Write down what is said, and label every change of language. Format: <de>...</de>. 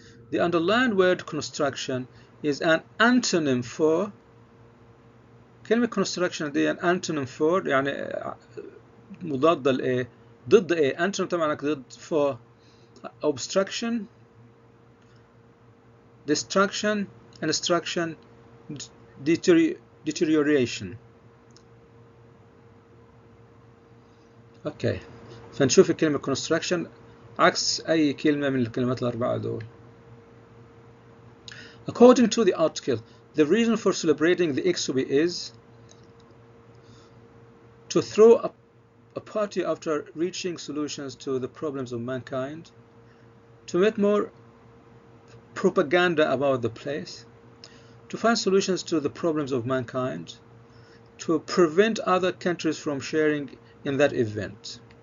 <en>The underlined word construction is an antonym for</en> <ar>كلمة</ar> <en>construction</en> <ar>دي</ar> <en>an antonym for</en> <ar>يعني مضاد لإيه؟ ضد إيه؟</ar> <en>antonym</en> <ar>طبعا ضد</ar> <en>for obstruction, destruction, instruction, deterioration.</en> <ar>اوكي فنشوف الكلمة construction عكس أي كلمة من الكلمات الأربعة دول.</ar> <en>According to the article, the reason for celebrating the Expo is to throw a party after reaching solutions to the problems of mankind, to make more propaganda about the place, to find solutions to the problems of mankind, to prevent other countries from sharing in that event.</en>